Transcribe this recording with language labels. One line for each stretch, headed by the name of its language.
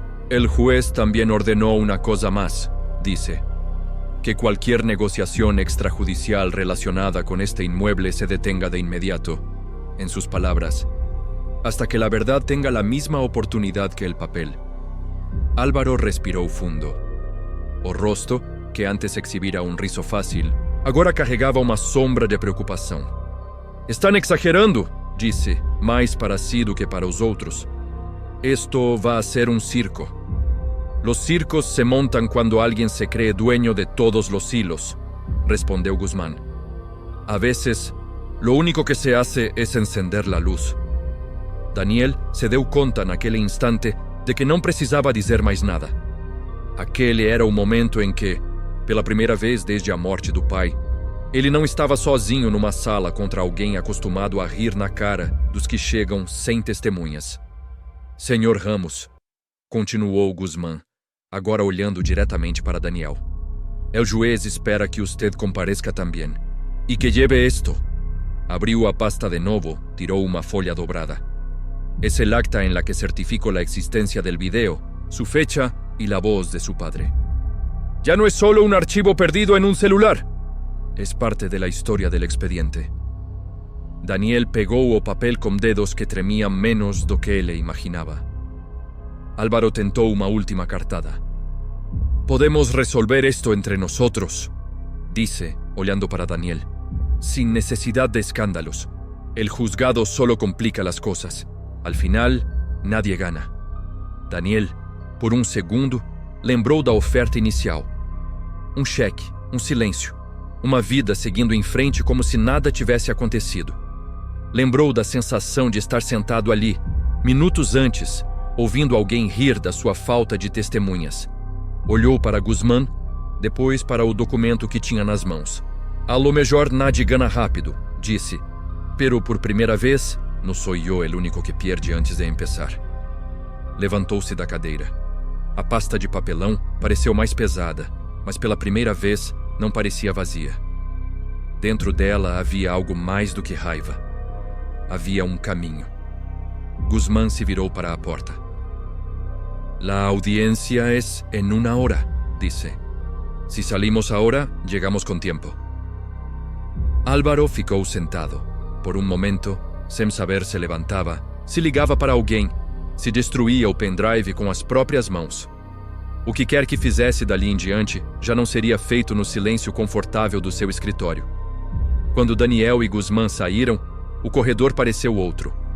Spanish: El juez también ordenó una cosa más, disse. Que cualquier negociación extrajudicial relacionada con este inmueble se detenga de inmediato, en sus palabras, hasta que la verdad tenga la misma oportunidad que el papel.
Portuguese: Álvaro respirou fundo. O rosto, que antes exhibira um riso fácil, agora carregava uma sombra de preocupação. «Estão exagerando», disse, mais para si do que para os outros.
Spanish: «Esto va a ser un circo. Los circos se montan cuando alguien se cree dueño de todos los hilos», respondeu Guzmán. «A veces, lo único que se hace es encender la luz».
Portuguese: Daniel se deu conta naquele instante de que não precisava dizer mais nada. Aquele era o momento em que, pela primeira vez desde a morte do pai, ele não estava sozinho numa sala contra alguém acostumado a rir na cara dos que chegam sem testemunhas. «Senhor Ramos», continuou Guzmán, agora olhando diretamente para Daniel.
Spanish: «El juez espera que usted
Portuguese: compareça também. E que
Spanish: lleve esto».
Portuguese: Abriu a pasta de novo, tirou uma folha dobrada.
Spanish: Es el acta en la que certifico la existencia del video, su fecha y la voz de su padre. «Ya no es solo un archivo perdido en un celular. Es parte de la historia del expediente».
Portuguese: Daniel pegou o papel com dedos que tremiam menos do que ele imaginava. Álvaro tentou uma última cartada.
Spanish: «Podemos resolver esto entre nosotros»,
Portuguese: disse, olhando para Daniel.
Spanish: «Sin necesidad de escándalos. El juzgado solo complica las cosas. Al final, nadie gana».
Portuguese: Daniel, por um segundo, lembrou da oferta inicial. Um cheque, um silêncio, uma vida seguindo em frente como se nada tivesse acontecido. Lembrou da sensação de estar sentado ali, minutos antes, ouvindo alguém rir da sua falta de testemunhas. Olhou para Guzmán, depois para o documento que tinha nas mãos.
Spanish: «A lo mejor nadie gana rápido», disse. «Pero por primeira vez, no soy yo el único que pierde antes de empezar».
Portuguese: Levantou-se da cadeira. A pasta de papelão pareceu mais pesada, mas pela primeira vez não parecia vazia. Dentro dela havia algo mais do que raiva. Havia um caminho. Guzmán se virou para a porta.
Spanish: «La audiencia es en una hora», disse. «Si salimos ahora, llegamos con tiempo».
Portuguese: Álvaro ficou sentado. Por um momento, sem saber se levantava, se ligava para alguém, se destruía o pendrive com as próprias mãos. O que quer que fizesse dali em diante já não seria feito no silêncio confortável do seu escritório. Quando Daniel e Guzmán saíram, o corredor pareceu outro.